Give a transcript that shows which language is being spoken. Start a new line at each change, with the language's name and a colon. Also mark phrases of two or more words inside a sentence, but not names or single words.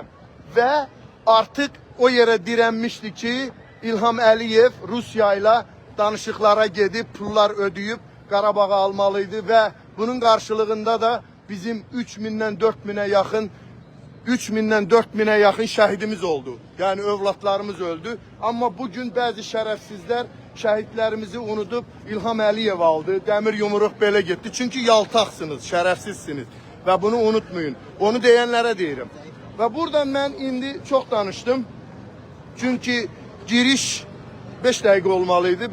Turkish: Ve artık o yere direnmişti ki İlham Əliyev Rusya ile danışıklara gidip pullar ödeyip Qarabağ'ı almalıydı ve bunun karşılığında da bizim 3000'den 4000'e yakın şehidimiz oldu. Yani evlatlarımız öldü. Ama bugün bazı şerefsizler
Azerbaijani: şəhidlərimizi unudub İlham Əliyev aldı. Dəmir yumruq belə getdi. Çünki yaltaqsınız, şərəfsizsiniz və bunu unutmayın. Onu deyənlərə deyirəm. Və buradan mən indi çox danışdım. Çünki giriş 5 dəqiqə olmalıydı.